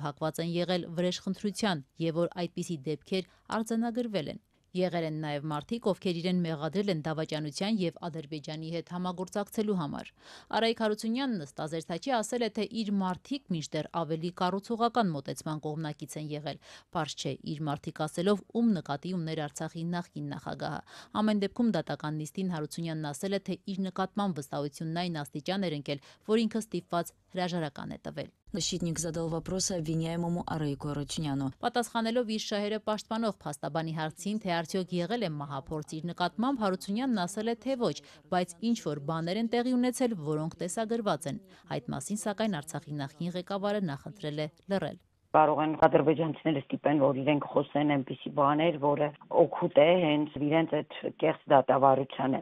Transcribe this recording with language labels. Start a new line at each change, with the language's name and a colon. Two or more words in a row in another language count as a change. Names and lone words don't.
Armenian: հակված են եղել վրեժխնդրության եւ որ այդպիսի դեպքեր արձանագրվել են։ Եղել են նաև մարդիկ, ովքեր իրեն մեղադրել են դավաճանության եւ Ադրբեջանի հետ համագործակցելու համար։ Արայիկ Հարությունյանն ըստ Ազերթաչի ասել է, թե իր մարդիկ մինչդեռ ավելի կառուցողական մոտեցման կողմնակից են եղել։ Պարզ չէ իր մարդիկ ասելով ում նկատի ուներ Արցախի նախկին նախագահը։ Ամեն դեպքում դատական նիստին Հարությունյանն ասել է, թե իր նկատմամբ վստահությունն այն աստիճան էր ընկել, որ ինքը ստիպված հրաժարական է տվել։
Russian: Защитник задал вопросы обвиняемому Арայիկу Հարությունյանը։
Armenian: Պատասխանելով իր շահերը պաշտպանող փաստաբանի հարցին, թե արդյոք եղել է մահափորձ իր նկատմամբ, Հարությունյանն ասել է, թե ոչ, բայց ինչ որ բաներ են տեղի ունեցել, որոնք տեսագրված են։ Այդ մասին սակայն Արցախի նախկին ղեկավարը նախընտրել է լռել։ Կարող են ադրբեջանցիները ստիպեն, որ իրենք խոսեն այնպիսի բաներ, որը օգուտ է հենց իրենց այդ կեղծ դատավարությանը։